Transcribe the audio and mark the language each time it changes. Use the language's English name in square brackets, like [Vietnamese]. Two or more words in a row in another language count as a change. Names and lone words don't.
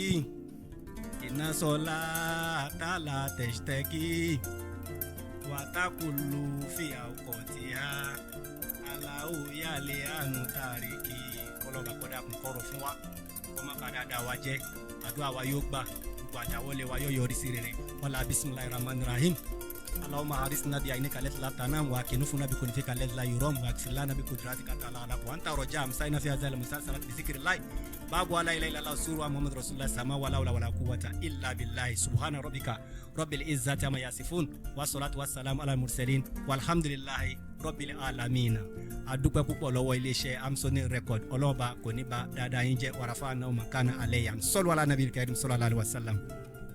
[Yoruba] iná sọlá tààlà tẹ̀sítẹ́kì wàtàkùlù fìyà ọkọ̀ tí a aláwò yálẹ̀ àánú tàrí kí kọ́lọ́ba kọ́ dákun kọ́rọ̀ fún wa kọ́ má padà dá wa jẹ́ àdúrà wa yóò gbà gbogbo àdáwọlé wa yóò yọrí sí rere [Arabic] ولا بسم الله الرحمن الرحيم اللهم احرسنا بعينك التي لا تنام واكنفنا بكنفك التي لا يرام واغفر لنا بقدرتك تعالى على وأنت رجاء أمسينا في هذه المسلسلات بذكر الله باب لا إله إلا الله سورة محمد رسول الله سما ولا ولا قوة إلا بالله سبحان ربك رب العزة عما يصفون والصلاة والسلام على المرسلين والحمد لله رب العالمين [Yoruba] adúpẹ́ púpọ̀ lọ́wọ́ iléeṣẹ́ amsoni record ọlọ́ba kò ní bá dáadáa yín jẹ́ wàràfà náà makana alẹ́ yàn [Arabic] صلوا على النبي الكريم صلى الله عليه وسلم.